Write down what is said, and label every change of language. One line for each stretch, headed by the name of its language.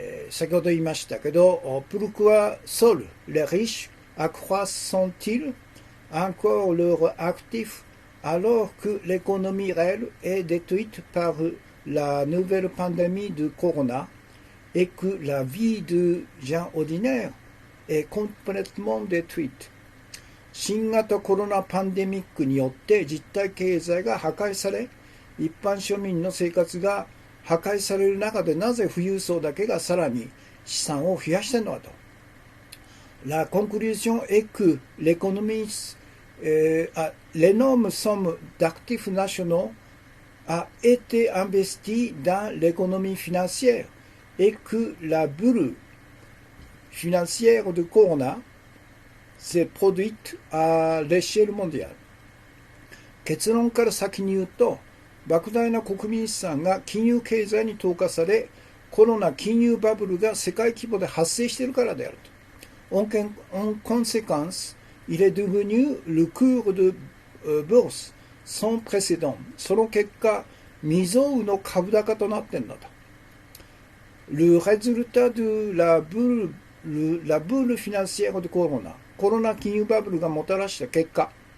Japanese: 先ほど言いましたけど、
French: pourquoi seuls les riches accroissent-ils encore leurs actifs alors que l'économie réelle est détruite par la nouvelle pandémie de corona et que la vie de gens ordinaires est complètement détruite。
Japanese: 新型コロナパンデミックによって実体経済が破壊され、一般庶民の生活が破壊される中でなぜ富裕層だけがさらに資産を増やしているのかと。
French: La conclusion est que l'économie, l'énorme somme d'actifs nationaux a été investie dans l'économie financière et que la bulle financière de Corona s'est produite à l'échelle mondiale。
Japanese: 結論から先に言うと、莫大な国民資産が金融経済に投下され、コロナ金融バブルが世界規模で発生しているからであると。
French: En conséquence, il est devenu le cours de bourse sans précédent。
Japanese: その結果、未曾有の株高となっているのだ。
French: Le résultat de la bulle financière de Corona、
Japanese: コロナ金融バブルがもたらした結果、